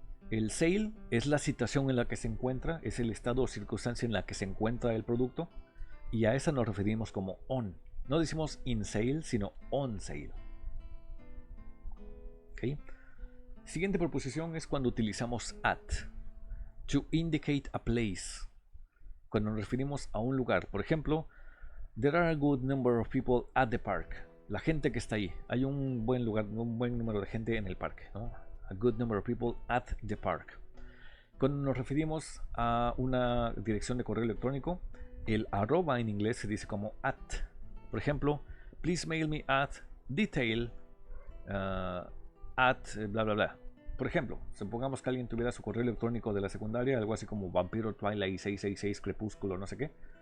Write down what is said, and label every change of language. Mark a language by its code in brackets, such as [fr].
[es] El sale es la situación en la que se encuentra, es el estado o circunstancia en la que se encuentra el producto, y a esa nos referimos como on. No decimos in sale, sino on sale. ¿Okay? Siguiente proposición es cuando utilizamos at. To indicate a place. Cuando nos referimos a un lugar. [en] Por ejemplo, there are a good number of people at the park. [es] La gente que está ahí. Hay un buen lugar, un buen número de gente en el parque, ¿no? [en] A good number of people at the park. [es] Cuando nos referimos a una dirección de correo electrónico, el arroba en inglés se dice como at. [en] Por ejemplo, please mail me at detail at bla bla bla. [es] Por ejemplo, supongamos que alguien tuviera su correo electrónico de la secundaria, algo así como Vampiro Twilight 666 Crepúsculo, no sé qué.